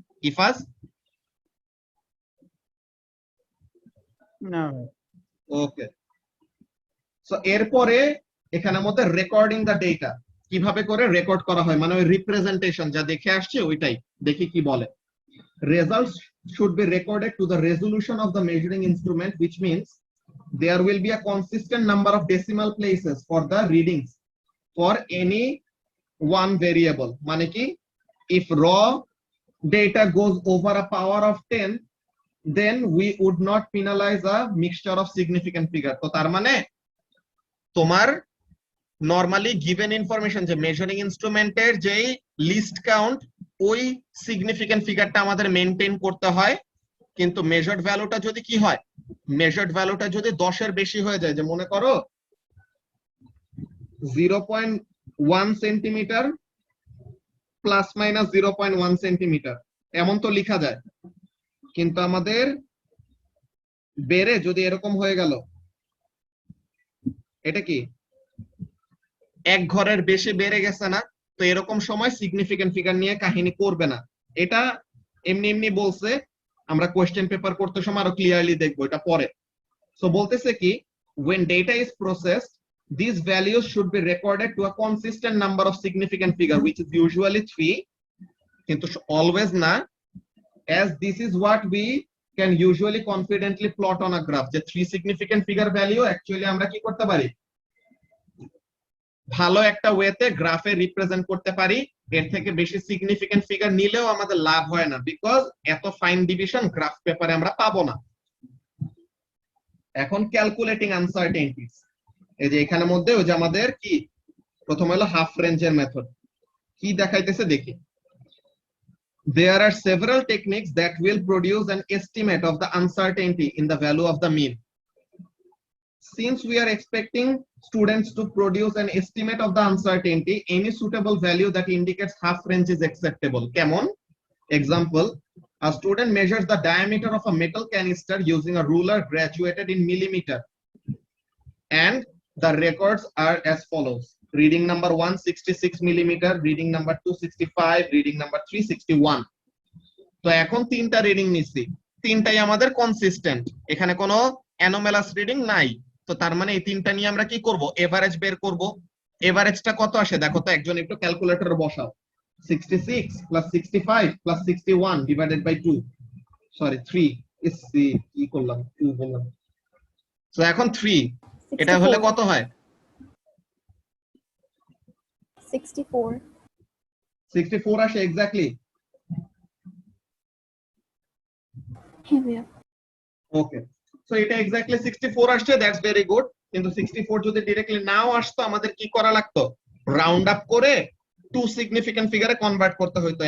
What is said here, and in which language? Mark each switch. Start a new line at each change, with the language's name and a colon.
Bangla: ইফাজ? না। ওকে, সো এরপরে এখানের মধ্যে রেকর্ডিং দা ডেটা, কিভাবে করে রেকর্ড করা হয়, মানে ওই রিপ্রেজেন্টেশন যা দেখে আসছে ওইটাই দেখি কি বলে।
English: Results should be recorded to the resolution of the measuring instrument, which means there will be a consistent number of decimal places for the readings for any one variable,
Bangla: মানে কি
English: if raw data goes over a power of 10 then we would not penalize a mixture of significant figure।
Bangla: তো তার মানে তোমার normally given information, যে measuring ইনস্ট্রুমেন্টের যেই list count, ওই significant ফিগারটা আমাদের মেনটেন করতে হয়, কিন্তু মেজার্ড ভ্যালুটা যদি কি হয়, মেজার্ড ভ্যালুটা যদি 10-এর বেশি হয়ে যায়, যে মনে করো 0.1 সেন্টিমিটার প্লাস মাইনাস 0.1 সেন্টিমিটার এমন তো লেখা যায়, কিন্তু আমাদের বেড়ে যদি এরকম হয়ে গেল, এটা কি এক ঘরের বেশি বেড়ে গেছে না, তো এরকম সময় সিগনিফিকেন্ট ফিগার নিয়ে কাহিনী করবে না। এটা এমনি এমনি বলছে, আমরা কোয়েশ্চেন পেপার করতে সময় আরো ক্লিয়ারলি দেখবো এটা পরে। সো বলতেছে কি,
English: when data is processed these values should be recorded to a consistent number of significant figure, which is usually 3,
Bangla: কিন্তু
English: always না, as this is what we can usually confidently plot on a graph,
Bangla: যে 3 significant figure value actually আমরা কি করতে পারি,
English: ভালো একটা ওয়েতে গ্রাফে রিপ্রেজেন্ট করতে পারি।
Bangla: এর থেকে বেশি সিগনিফিকেন্ট ফিগার নিলেও আমাদের লাভ হয় না, বিকজ এত ফাইন ডিভিশন গ্রাফ পেপারে আমরা পাবো না। এখন ক্যালকুলেটিং আনসার্টেনিটিস, এই যে এখানে মধ্যে ওই যে আমাদের কি প্রথম হলো হাফ রেঞ্জের মেথড, কি দেখাইতেছে দেখি।
English: There are several techniques that will produce an estimate of the uncertainty in the value of the mean. Since we are expecting students to produce an estimate of the uncertainty, any suitable value that indicates half range is acceptable.
Bangla: Kemon?
English: Example, a student measures the diameter of a metal canister using a ruler graduated in millimeter. And the records are as follows. Reading number 166 millimeter, reading number 265, reading number 361.
Bangla: তো এখন তিনটা reading নিছি, তিনটাই আমাদের consistent, এখানে কোনো anomalous reading নাই। তো তার মানে এই তিনটা নিয়ে আমরা কি করব, এভারেজ বের করব। এভারেজটা কত আসে দেখো তো, একজন একটু ক্যালকুলেটরে বসাও।
English: 66 plus 65 plus 61 divided by 2, sorry 3 is
Bangla: কি করলাম, 2 বললাম। সো এখন 3 এটা হলে কত হয়, 64 আসে এক্স্যাক্টলি। ওকে, সো এটা এক্স্যাক্টলি 64 আসছে, দ্যাটস ভেরি গুড। কিন্তু 64 যদি डायरेक्टली নাও আসতো, আমাদের কি করা লাগতো, রাউন্ড আপ করে 2 সিগনিফিকেন্ট ফিগারে কনভার্ট করতে হইতো।